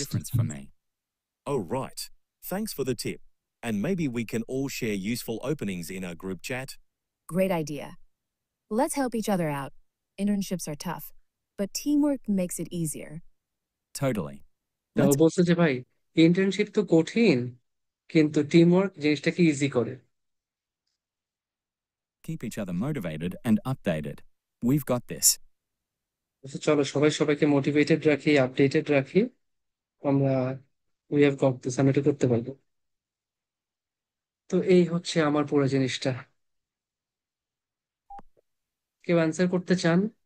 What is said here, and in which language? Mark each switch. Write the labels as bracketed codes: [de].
[en] difference for me. Oh, right. Thanks for the tip. And maybe we can all share useful openings in our group chat. Great idea. Let's help each other out. Internships are tough, but teamwork makes it easier. Totally. [bn] তা ও [en] Let's [bn] বলছে যে ভাই, internship তো কঠিন, কিন্তু team work জিনিসটাকে easy করে। [en] keep each other motivated and updated. We've got this. [bn] বলছে, চলো সবাই সবাইকে মোটিভেটেড রাখি, আপডেটেড রাখি, আমরা [en] we have got this, [bn] আমরা এটা করতে পারবো। তো এই হচ্ছে আমার পুরো জিনিসটা। কেউ অ্যান্সার করতে চান?